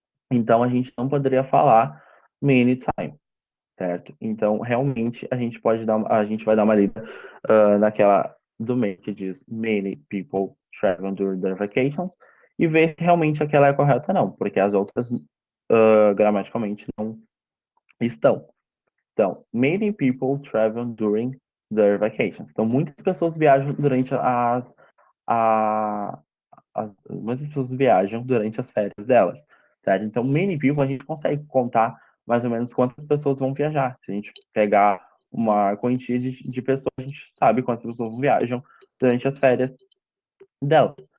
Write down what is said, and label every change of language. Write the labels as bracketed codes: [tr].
[pt] Então, a gente não poderia falar [en] many time, [pt] certo? Então, realmente, a gente vai dar uma lida naquela do meio que diz [en] many people travel during their vacations [pt] e ver se realmente aquela é correta ou não, porque as outras gramaticalmente não estão. Então, [en] many people travel during their vacations. [pt] Então, muitas pessoas viajam durante a, muitas pessoas viajam durante as férias delas, certo? Então, [en] many people [pt] a gente consegue contar mais ou menos quantas pessoas vão viajar. Se a gente pegar uma quantia de pessoas, a gente sabe quantas pessoas viajam durante as férias delas.